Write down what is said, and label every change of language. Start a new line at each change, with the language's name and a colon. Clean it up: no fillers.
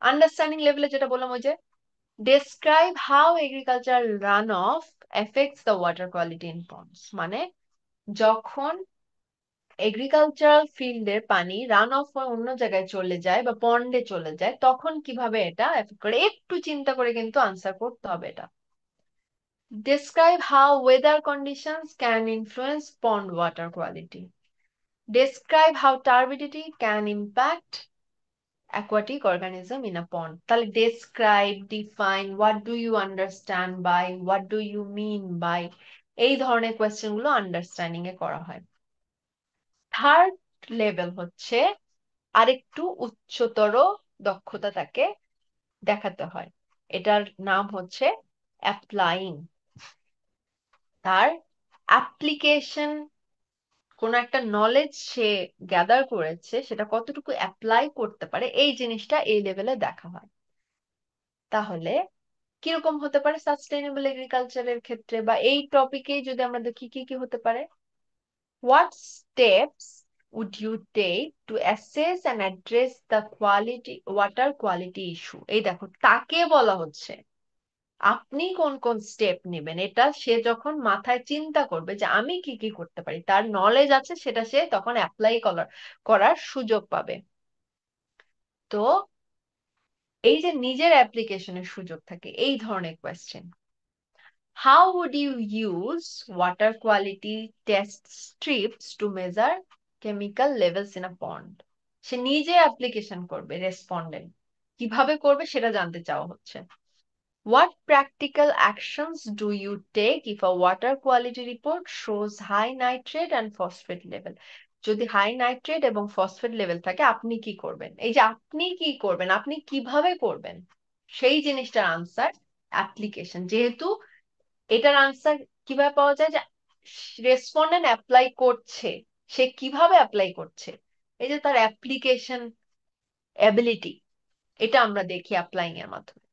Bangla: Understanding লেভেলে যেটা বললাম, ওই যে
English: describe how agriculture runoff affects the water quality in ponds,
Bangla: মানে যখন এগ্রিকালচারাল ফিল্ডের পানি রান অফ হয়ে অন্য জায়গায় চলে যায় বা পন্ডে চলে যায়, তখন কিভাবে এটা এফেক্ট করে, একটু চিন্তা করে কিন্তু আনসার করতে হবে এটা।
English: Describe how weather conditions can influence pond water quality. Describe how turbidity can impact aquatic organism in a pond।
Bangla: তাহলে
English: describe, define, what do you understand by, what do you mean by,
Bangla: এই ধরনের question গুলো understanding এ করা হয়। Third level হচ্ছে আরেকটু উচ্চতর দক্ষতা তাকে দেখাতে হয়, এটার নাম হচ্ছে অ্যাপ্লাইং। তার অ্যাপ্লিকেশন, কোন একটা নলেজ সে গ্যাদার করেছে, সেটা কতটুকু অ্যাপ্লাই করতে পারে, এই জিনিসটা এই লেভেলে দেখা হয়। তাহলে কিরকম হতে পারে সাস্টেইনেবল এগ্রিকালচারের ক্ষেত্রে বা এই টপিকে যদি আমরা দেখি কি কি হতে পারে।
English: What steps would you take to assess and address the quality water quality issue.
Bangla: এই দেখো, তাকে বলা হচ্ছে আপনি কোন কোন স্টেপ নেবেন, এটা সে যখন মাথায় চিন্তা করবে যে আমি কি কি করতে পারি, তার নলেজ আছে, সেটা সে তখন অ্যাপ্লাই করার সুযোগ পাবে। তো এই যে নিজের অ্যাপ্লিকেশনের সুযোগ থাকে এই ধরনের question.
English: How would you use water quality test strips to measure chemical levels in a pond?
Bangla: সে নিজে অ্যাপ্লিকেশন করবে, রেসপন্ডেন্ট কিভাবে করবে সেটা জানতে চাওয়া হচ্ছে।
English: What practical actions do you take if a water quality report shows high nitrate and phosphate level?
Bangla: যদি high nitrate এবং ফসফেট লেভেল থাকে আপনি কি করবেন? এই যে আপনি কি করবেন, আপনি কিভাবে করবেন, সেই জিনিসটার আনসার অ্যাপ্লিকেশন। যেহেতু এটার আনসার কিভাবে পাওয়া যায়, যে রেসপন্ডেন্ট অ্যাপ্লাই করছে, সে কিভাবে অ্যাপ্লাই করছে, এই যে তার অ্যাপ্লিকেশন এবিলিটি, এটা আমরা দেখি অ্যাপ্লাইং এর মাধ্যমে।